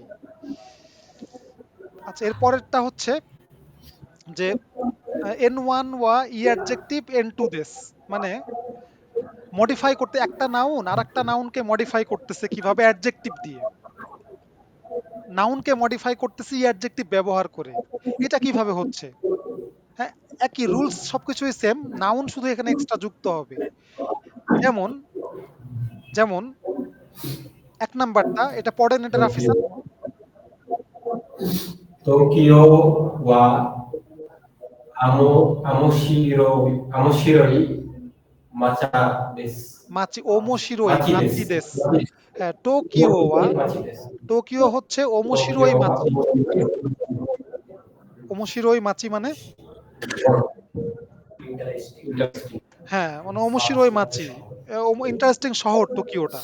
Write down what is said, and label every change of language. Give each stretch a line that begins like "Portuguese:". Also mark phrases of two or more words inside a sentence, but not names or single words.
Bangla: আচ্ছা, এর পরেরটা হচ্ছে যে এন ওয়ান ওয়া ই অ্যাডজেক্টিভ এন টু দিস, মানে মডিফাই করতে একটা নাউন আর একটা নাউনকে মডিফাই করতেছে কিভাবে অ্যাডজেক্টিভ দিয়ে, নাউনকে মডিফাই করতেছে ই অ্যাডজেক্টিভ ব্যবহার করে। এটা কিভাবে হচ্ছে? হ্যাঁ, একই রুলস, সবকিছুই সেম, নাউন শুধু এখানে এক্সট্রা যুক্ত হবে। যেমন যেমন ১ নাম্বারটা এটা পড়েন, এটা Tokyo, রাফিসান।
Japanese: 東京は面白い町です. 町面白い Machi মাচি desu. দেস। হ্যাঁ, 東京は, 町です.
Bangla: টোকিও হচ্ছে ওমোশিরোই
Japanese: 東京は
Bangla: মাচি।
Japanese: 面白い町
Bangla: মানে ইন্টারেস্টিং
English: interesting.
Bangla: হ্যাঁ, মানে
Japanese: 面白い町,
Bangla: ইন্টারেস্টিং শহর টোকিওটা।